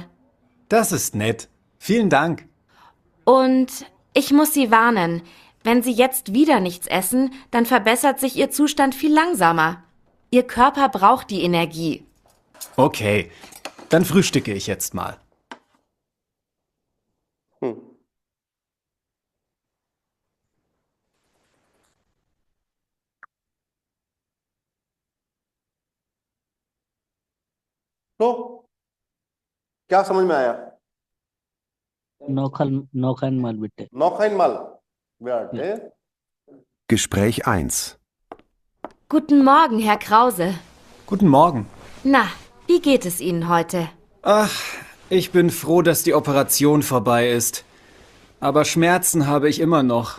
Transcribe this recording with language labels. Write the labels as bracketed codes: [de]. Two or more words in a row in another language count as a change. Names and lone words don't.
[de] Das ist nett. Vielen Dank. Und ich muss Sie warnen, wenn Sie jetzt wieder nichts essen, dann verbessert sich Ihr Zustand viel langsamer. Ihr Körper braucht die Energie. Okay, dann frühstücke ich jetzt mal. [hi] तो क्या समझ में आया? [de] noch einmal bitte Noch einmal. Werte. Gespräch 1. Guten Morgen, Herr Krause. Guten Morgen. Na, wie geht es Ihnen heute? Ach, ich bin froh, dass die Operation vorbei ist. Aber Schmerzen habe ich immer noch.